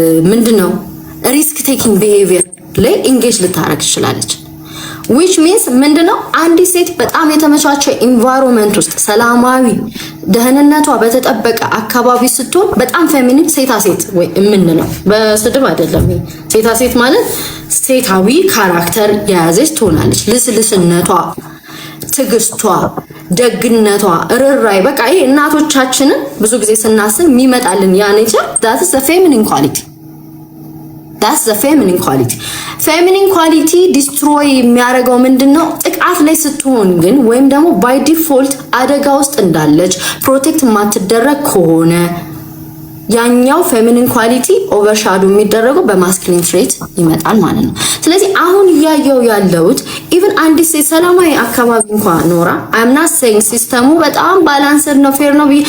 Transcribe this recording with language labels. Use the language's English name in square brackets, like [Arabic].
[Amharic] ምንድነው ሪስክ ቴኪንግ ቢሄቪየር ላይ ኢንጌጅ ልታረግ ትችላለች። [English] which means [Amharic] ምንድነው አንዲት ሴት በጣም የተመቻቸ ኢንቫይሮንመንት ውስጥ ሰላማዊ ደህንነቷ በተጠበቀ አካባቢ ስትሆን በጣም ፌሚኒን ሴታ ሴት ወይ የምንለው በስድብ አይደለም። ሴታ ሴት ማለት ሴታዊ ካራክተር የያዘች ትሆናለች። ልስልስነቷ፣ ትግስቷ፣ ደግነቷ፣ ርራይ በቃ ይሄ እናቶቻችንን ብዙ ጊዜ ስናስብ የሚመጣልን ያ ኔቸር [English] that is the feminine quality. that's the feminine quality. feminine quality destroy [Amharic] የሚያደርገው ምንድነው? ጥቃት ላይ ስትሆን ግን ወይም ደግሞ by default አደጋ ውስጥ እንዳለች ፕሮቴክት ማትደረግ ከሆነ ያኛው ፌሚኒን ኳሊቲ ኦቨርሻዶ የሚደረገው በማስኩሊን ትሬት ይመጣል ማለት ነው። ስለዚህ አሁን ያየው ያለውት ኢቭን አንድ ሴት ሰላማዊ አካባቢ እንኳን ኖራ [English] I'm not saying [Amharic] ሲስተሙ በጣም ባላንስድ ነው ፌር ነው።